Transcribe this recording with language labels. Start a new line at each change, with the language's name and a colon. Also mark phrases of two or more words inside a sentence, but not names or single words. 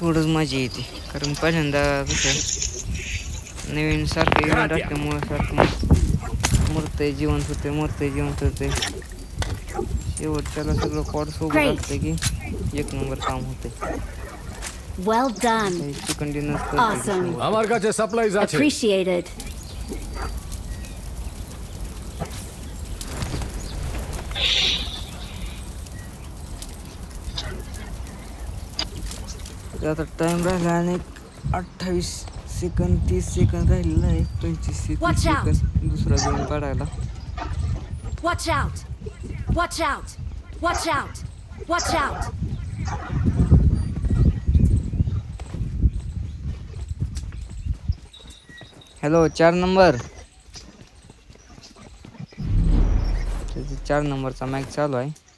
Marathi: मजा येते, कारण पहिल्यांदा कसं नवीन सारखं इव्हेंट असल्यामुळं सारखं मरतंय जिवंत होते. शेवटच्याला सगळं कॉड सोबत असतं की एक नंबर काम होते.
English: Well done. chicken dinner Awesome.
Bangla: আমার কাছে সাপ্লাইজ আছে.
English: Appreciated.
Marathi: आता टाइम राहिला आणि 28 सेकंद 30 सेकंद राहिलेला आहे. 25 30
English: Watch out.
Marathi: सेकंद दुसरा गेम काढायला.
English: Watch out! Watch out! Watch out! Watch out!
Marathi: हॅलो 4 नंबर. 4 नंबरचा मॅच चालू आहे.